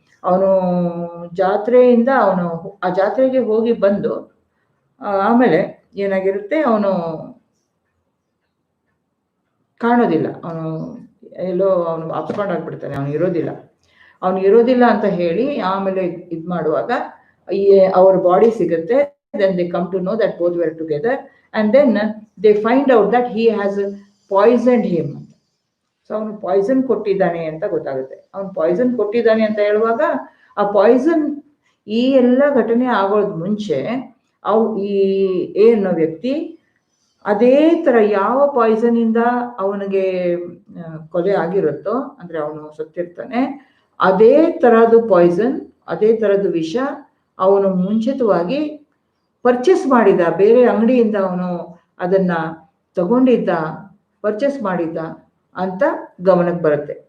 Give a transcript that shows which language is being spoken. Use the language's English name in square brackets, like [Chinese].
[Kannada] ಅವನು ಜಾತ್ರೆಯಿಂದ ಆ ಜಾತ್ರೆಗೆ ಹೋಗಿ ಬಂದು ಆಮೇಲೆ ಏನಾಗಿರುತ್ತೆ, ಅವನು ಕಾಣೋದಿಲ್ಲ, ಅವನು ಎಲ್ಲೋ ಅವನು ಅಪ್ಸ್ಕೊಂಡಾಗ್ಬಿಡ್ತಾನೆ, ಅವನು ಇರೋದಿಲ್ಲ ಅಂತ ಹೇಳಿ ಆಮೇಲೆ ಇದು ಮಾಡುವಾಗ ಅವ್ರ ಬಾಡಿ ಸಿಗುತ್ತೆ. [English] Then they come to know that both were together, and then they find out that he has poisoned him. [Kannada] So ಅವನು ಪಾಯ್ಸನ್ ಕೊಟ್ಟಿದ್ದಾನೆ ಅಂತ ಗೊತ್ತಾಗುತ್ತೆ. ಅವನು ಪಾಯ್ಸನ್ ಕೊಟ್ಟಿದ್ದಾನೆ ಅಂತ ಹೇಳುವಾಗ ಆ ಪಾಯ್ಸನ್ ಈ ಎಲ್ಲ ಘಟನೆ ಆಗೋದ್ ಮುಂಚೆ ಈ ಅನ್ನೋ ವ್ಯಕ್ತಿ ಅದೇ ತರ ಯಾವ ಪಾಯ್ಸನ್ ಇಂದ ಅವನಿಗೆ ಕೊಲೆ ಆಗಿರುತ್ತೋ, ಅಂದ್ರೆ ಅವನು ಸತ್ತಿರ್ತಾನೆ, ಅದೇ ತರದ್ದು ಪಾಯ್ಸನ್, ಅದೇ ತರದ್ದು ವಿಷ ಅವನು ಮುಂಚಿತವಾಗಿ ಪರ್ಚೇಸ್ ಮಾಡಿದ, ಬೇರೆ ಅಂಗಡಿಯಿಂದ ಅವನು ಅದನ್ನ ತಗೊಂಡಿದ್ದ, ಪರ್ಚೇಸ್ ಮಾಡಿದ್ದ ಅಂತ ಗಮನಕ್ಕೆ ಬರುತ್ತೆ.